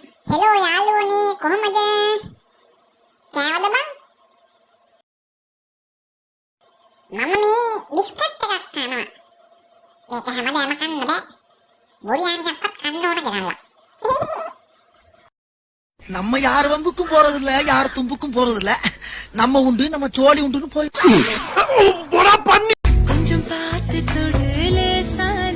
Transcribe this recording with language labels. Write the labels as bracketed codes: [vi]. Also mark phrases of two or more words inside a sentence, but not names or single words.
[si] හෙලෝ යාළුවනේ කොහමද? කෑවද බං? මම මේ බිස්කට් එකක් කනවා. මේක හැමදාම කන්න බෑ. බොරියානිකක්වත් කන්න ඕන ගෙනල්ලා. [ta] நம்ம யார் வம்புக்கும் போறது இல்ல, யார் தும்புக்கும் போறது இல்ல. நம்ம உண்டு, நம்ம சோழி உண்டுன்னு போய் பண்ணி கொஞ்சம் பார்த்து தொடுலே சாலி